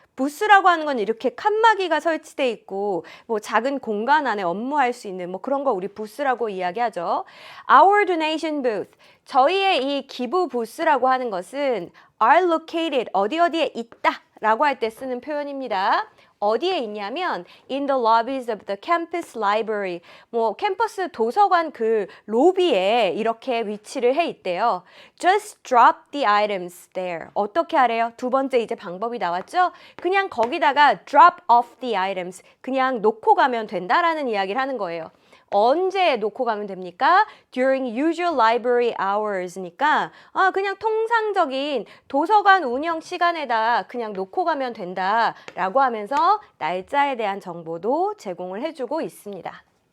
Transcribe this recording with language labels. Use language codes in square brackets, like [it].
[ko] 부스라고 하는 건 이렇게 칸막이가 설치돼 있고 뭐 작은 공간 안에 업무할 수 있는 뭐 그런 거 우리 부스라고 이야기하죠. [en] Our donation booth. [ko] 저희의 이 기부 부스라고 하는 것은 [en] are located [ko] 어디에 있다 라고 할 때 쓰는 표현입니다. 어디에 있냐면 [en] in the lobbies of the campus library. [ko] 뭐 캠퍼스 도서관 그 로비에 이렇게 위치를 해 있대요. [en] Just drop the items there. [ko] 어떻게 하래요? 두 번째 이제 방법이 나왔죠? 그냥 거기다가 [en] drop off the items. [ko] 그냥 놓고 가면 된다라는 이야기를 하는 거예요. 언제 놓고 가면 됩니까? [en] During usual library hours [ko] 니까 그냥 통상적인 도서관 운영 시간에다 그냥 놓고 가면 된다라고 하면서 날짜에 대한 정보도 제공을 해주고 있습니다.